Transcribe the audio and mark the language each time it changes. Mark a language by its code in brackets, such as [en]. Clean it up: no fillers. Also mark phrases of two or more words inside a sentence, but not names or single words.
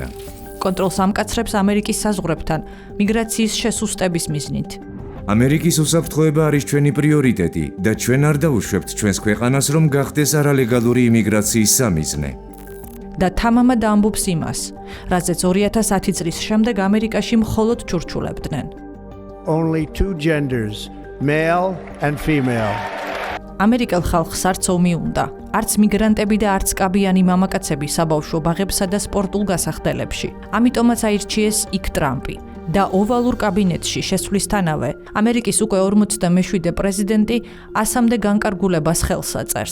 [ka] კონტროლს ამკაცრებს ამერიკის საზღვრებთან მიგრაციის შესუსტების მიზნით. ამერიკის უსაფრთხოება არის ჩვენი პრიორიტეტი და ჩვენ არ დავუშვებთ ჩვენს ქვეყანას, რომ გახდეს არალეგალური იმიგრაციის სამიზნე. და თამამად ამბობს იმას, რაზეც 2010 წლის შემდეგ ამერიკაში მხოლოდ ჩურჩულებდნენ. [en] Only two genders, male and female. [ka] ამერიკელ ხალხს არც ომი უნდა, არც მიგრანტები და არც კაბიანი მამაკაცები საბავშვო ბაღებსა და სპორტულ გასახდელებში. ამიტომაც აირჩიეს იქ ტრამპი. და ოვალურ კაბინეტში შესვლისთანავე ამერიკის უკვე 47 პრეზიდენტი ასამდე განკარგულებას ხელს აწერს.